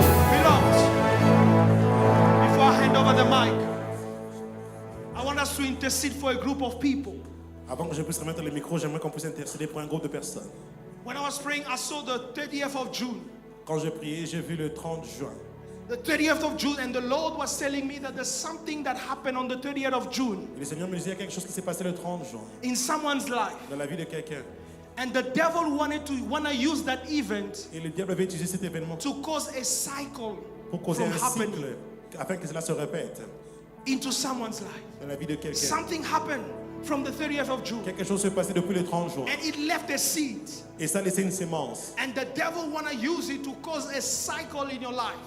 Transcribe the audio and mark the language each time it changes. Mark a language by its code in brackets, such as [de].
[en] Beloved, before I hand over the mic, I want us to intercede for a group of people. [fr] Avant que je puisse remettre le micro, j'aimerais qu'on puisse intercéder pour un groupe de personnes. [en] When I was praying, I saw the 30th of June. [fr] Quand j'ai prié, j'ai vu le 30 juin. [en] The 30th of June, and the Lord was telling me that there's something that happened on the 30th of June [fr] Et le Seigneur me disait, il y a quelque chose qui s'est passé le 30 juin [en] in someone's life. [fr] dans la vie de quelqu'un. [en] And the devil wanted to use that event [fr] Et le diable avait utilisé cet événement [en] to cause a cycle [fr] pour causer [en] from [fr] un [en] happening [fr] cycle afin que cela se répète [en] into someone's life. [fr] dans la vie de quelqu'un. [en] Something happened from the 30th of June, [fr] Quelque chose s'est passé depuis le 30 juin [en] and it left a seed. [fr] et ça a laissé une sémence. [en] And the devil want to use it to cause a cycle in your life.